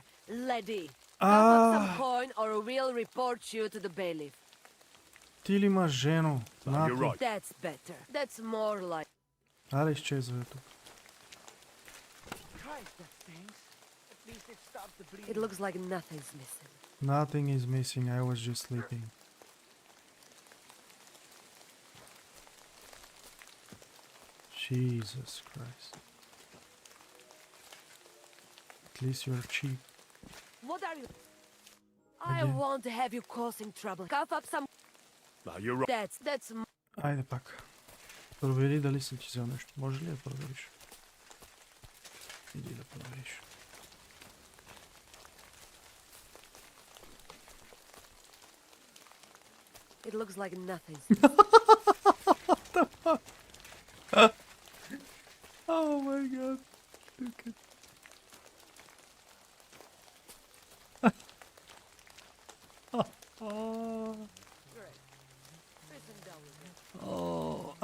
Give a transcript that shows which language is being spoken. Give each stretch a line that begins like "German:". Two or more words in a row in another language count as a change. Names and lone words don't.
English: Lady, cough up some coin or we'll report you to the bailiff.
Bulgarian: Ти ли имаш жено?
English: You're right. That's better. That's more like...
Bulgarian: Аре, изчезвай тук.
English: Christ, that stinks. At least it stopped the bleeding. It looks like nothing's missing. Nothing is missing, I was just sleeping. Jesus Christ. At least you're cheap. What are you... I Again. won't have you causing trouble. Cough up some... No, you're right. That's...
Bulgarian: Айде пак. Провери дали съм ти взел нещо. Може ли да провериш? Иди да провериш.
English: It looks like nothing's What the fuck? Oh my god. Look at... Oh.